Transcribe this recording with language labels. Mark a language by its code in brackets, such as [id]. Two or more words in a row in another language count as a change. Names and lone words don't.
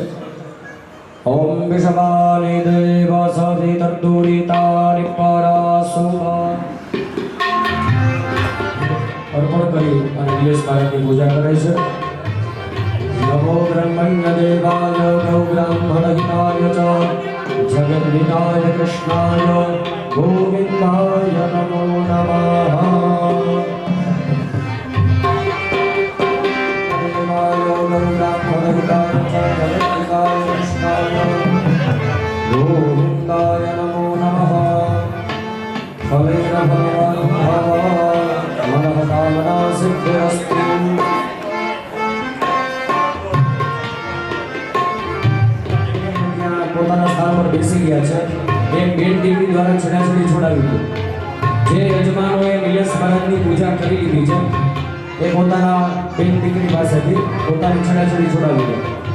[sa] ઓમ વિષમાની દેવ સદિ તદ્દુરિતાનિ પરાસુભા [gu] અર્પણ કરી અને નિલેશ મહારાજની પૂજા કરે છે. [sa] નમો બ્રહ્મણ્ય દેવાય ગૌ બ્રાહ્મણહિતાય ચ જગદ્વિતાય કૃષ્ણાય ગોવિંદાય નમો નમઃ. गोविंदाय नमो नमः. फलेन मनः कामना सिद्धिरस्तु. [gu] પોતાના સ્થાન પર બેસી ગયા છે. એક બેન દીકરી દ્વારા છેડાછેડી છોડાવી દીધું. જે યજમાનોએ નિલેશ મહારાજની પૂજા કરી લીધી છે એ પોતાના બેન દીકરી પાસેથી પોતાની છેડાછેડી છોડાવી દીધી.